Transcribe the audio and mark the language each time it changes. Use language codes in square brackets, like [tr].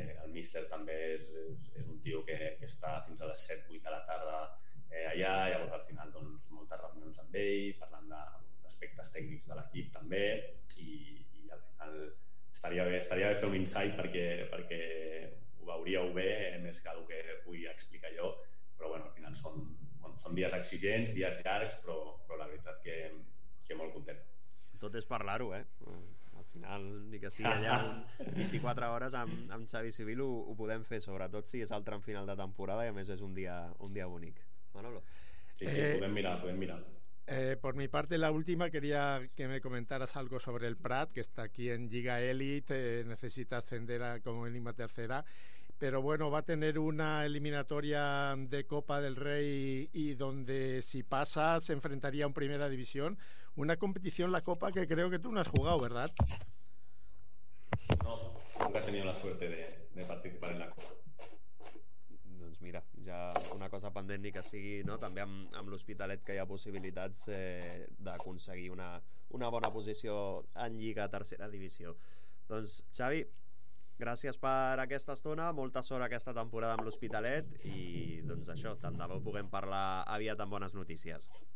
[ca] El míster també és un tio que està fins a les 7-8 de la tarda allà, llavors al final doncs, moltes reunions amb ell, parlant d'aspectes tècnics de l'equip també, i al final estaria bé fer un insight perquè ho veuríeu bé, més que el que pugui explicar jo, però bueno, al final són dies exigents, dies llargs, però la veritat que molt content. Tot és parlar-ho, al final, ni que sigui allà 24 hores amb Xavi Civil ho podem fer, sobretot si és el tram final de temporada i a més és un dia bonic, Manolo. Sí, podem mirar. [es] Por mi parte, la última, quería que me comentaras algo sobre el Prat, que está aquí en Liga Elite, necesita ascender a como mínima tercera, pero bueno, va a tener una eliminatoria de Copa del Rey y donde si pasa se enfrentaría a una primera división, una competición, la Copa, que creo que tú no has jugado, ¿verdad? No, nunca he tenido la suerte de participar en la Copa. [ca] Doncs mira, ja una cosa pendent, ni que sigui, no? També amb l'Hospitalet, que hi ha possibilitats d'aconseguir una bona posició en Lliga Tercera Divisió. Doncs Xavi, gràcies per aquesta estona, molta sort aquesta temporada amb l'Hospitalet i doncs això, tant de bo puguem parlar aviat amb bones notícies.